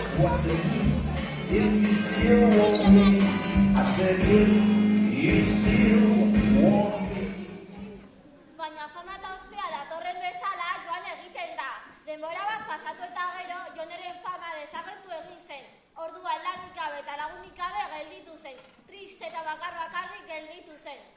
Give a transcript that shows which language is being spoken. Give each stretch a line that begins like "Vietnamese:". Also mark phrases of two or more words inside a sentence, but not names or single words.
English: if you still want me. I said if you still want me.
Basque: Baina fama eta ospea datorren bezala joan egiten da. Denbora bat pasatu eta gero Joneren fama desagertu egin zen. Orduan lanik gabe eta lagunik gabe gelditu zen. Triste eta bakarrik gelditu zen.